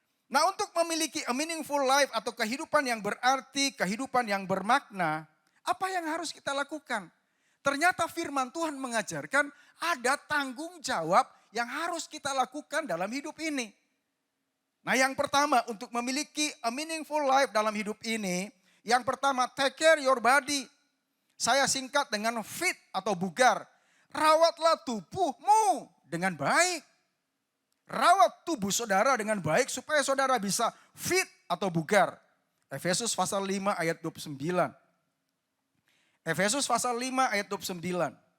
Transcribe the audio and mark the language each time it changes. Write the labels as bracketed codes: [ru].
[id] Nah untuk memiliki [en] a meaningful life [id] atau kehidupan yang berarti, kehidupan yang bermakna, apa yang harus kita lakukan? Ternyata firman Tuhan mengajarkan ada tanggung jawab yang harus kita lakukan dalam hidup ini. Nah yang pertama untuk memiliki [en] a meaningful life [id] dalam hidup ini, Yang pertama, [en] take care your body. [id] Saya singkat dengan fit atau bugar. Rawatlah tubuhmu dengan baik. Rawat tubuh saudara dengan baik supaya saudara bisa fit atau bugar. Efesus pasal 5 ayat 29. Efesus pasal 5 ayat 29.